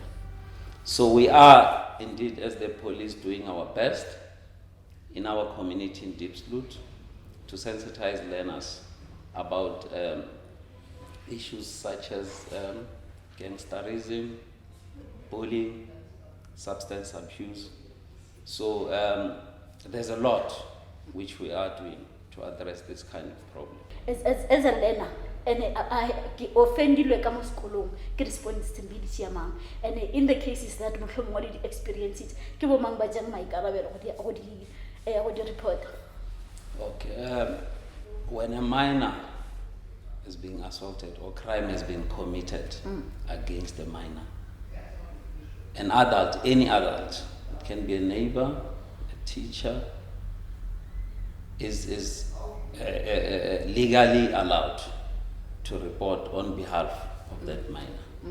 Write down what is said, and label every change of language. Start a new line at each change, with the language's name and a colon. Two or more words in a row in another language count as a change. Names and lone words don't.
English: So we are indeed, as the police, doing our best in our community in Diepsloot to sensitize learners about issues such as gangsterism, bullying, substance abuse. So there's a lot which we are doing to address this kind of problem. As a learner, and I offended
Tswana: ka mo sekolong ke
English: responsibility
Tswana: ya mang,
English: and in the cases that
Tswana: mohlomong di experience it ke bo mang ba jang maikarabelo go di report.
English: Okay, when a minor is being assaulted or crime has been committed against a minor, an adult, any adult, it can be a neighbor, a teacher, is legally allowed to report on behalf of that minor.